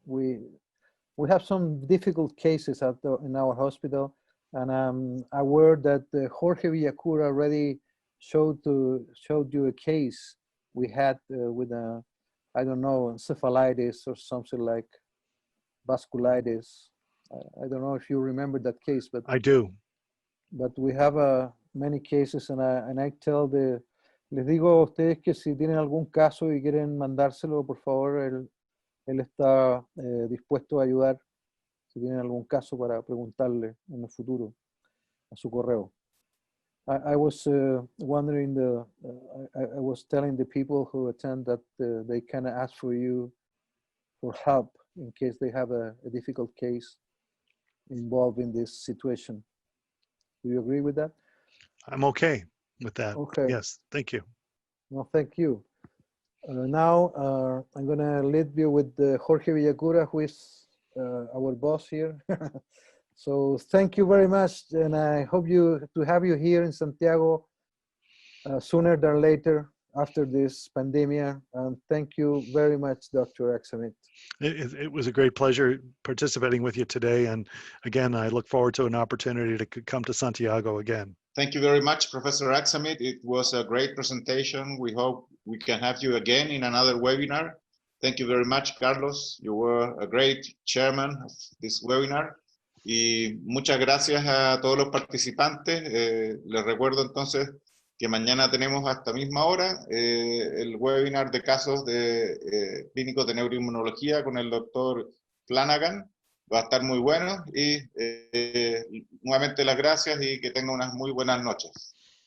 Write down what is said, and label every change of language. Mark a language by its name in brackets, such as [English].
[English] We have some difficult cases in our hospital, and I'm aware that Jorge Villacura already showed you a case we had with a, I don't know, encephalitis or something like vasculitis. I don't know if you remember that case, but I do. But we have many cases, and I tell [Spanish] les digo a ustedes que si tienen algún caso y quieren mandárselo, por favor, él está dispuesto a ayudar si tienen algún caso para preguntarle en el futuro a su correo. [English] I was wondering, I was telling the people who attend that they can ask for you for help in case they have a difficult case involved in this situation. Do you agree with that? I'm okay with that. Okay. Yes, thank you. No, thank you. Now I'm going to leave you with Jorge Villacura, who is our boss here. So thank you very much, and I hope to have you here in Santiago sooner than later after this pandemic. And thank you very much, Dr. Aksamit. It was a great pleasure participating with you today, and again, I look forward to an opportunity to come to Santiago again. Thank you very much, Professor Aksamit. It was a great presentation. We hope we can have you again in another webinar. Thank you very much, Carlos. You were a great chairman of this webinar. [Spanish] Y muchas gracias a todos los participantes. Les recuerdo entonces que mañana tenemos a esta misma hora el webinar de casos de clínicos de neuroinmunología con el doctor Flanagan. Va a estar muy bueno y nuevamente las gracias y que tengan unas muy buenas noches.